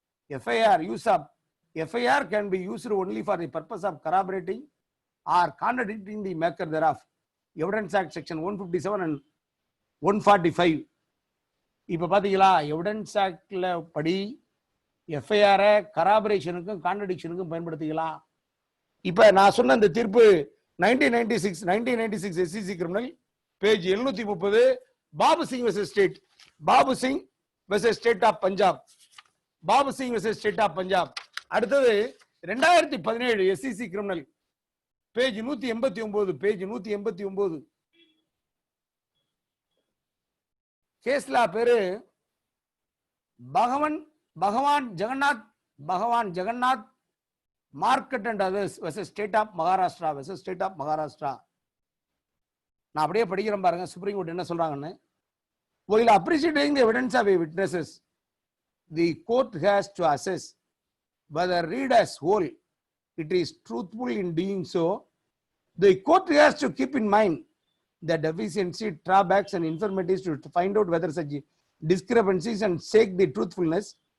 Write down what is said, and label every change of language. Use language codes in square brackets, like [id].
[en] FIR use of FIR can be used only for the purpose of corroborating or contradicting the maker thereof. Evidence Act section 157 and 145. [ta] இப்ப பாத்தீங்களா, evidence ஆக்ட்ல படி FIR கராபரேஷனுக்கும் கான்ட்ரடிக்ஷனுக்கும் பயன்படுத்திக்கலாம். இப்ப நான் சொன்ன இந்த தீர்ப்பு 1996 SCC criminal page 730 Babu Singh versus state, Babu Singh versus state of Punjab, Babu Singh versus state of Punjab. அடுத்தது 2017 SEC கிரிமினல், பேஜ் 189, பேஜ் 189. கேஸ்லா பேரு பகவான் Jagannath market and others versus state of Maharashtra, versus state of Maharashtra. நான் அப்படியே படிக்கிறேன் பாருங்க சுப்ரீம் கோர்ட் என்ன சொல்றாங்கன்னு. [en] while appreciating the evidence of witnesses, the court has to assess whether read as whole it is truthful in doing so. The court has to keep in mind the deficiency, drawbacks and infirmities to find out whether such discrepancies and check the truthfulness.